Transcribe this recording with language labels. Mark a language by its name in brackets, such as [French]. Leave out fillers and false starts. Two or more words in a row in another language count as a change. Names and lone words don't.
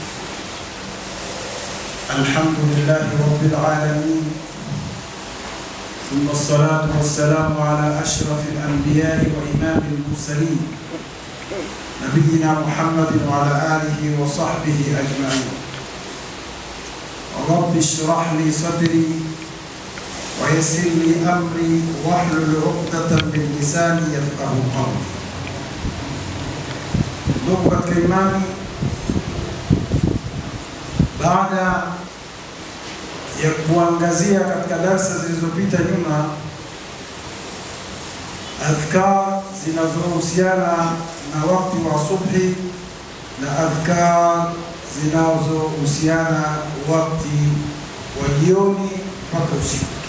[Arabic] الحمد لله رب العالمين، ثم الصلاة والسلام على أشرف الأنبياء وإمام المرسلين نبينا محمد وعلى آله وصحبه أجمعين. رب اشرح لي صدري ويسر لي أمري واحلل عقدة من لساني يفقهوا قولي. [Swahili] Ndugu katika imani, baada ya kuangazia katika darasa zilizopita nyuma adhkar zinazohusiana na wakati wa subhi na adhkar zinazohusiana wakati wa jioni mpaka usiku,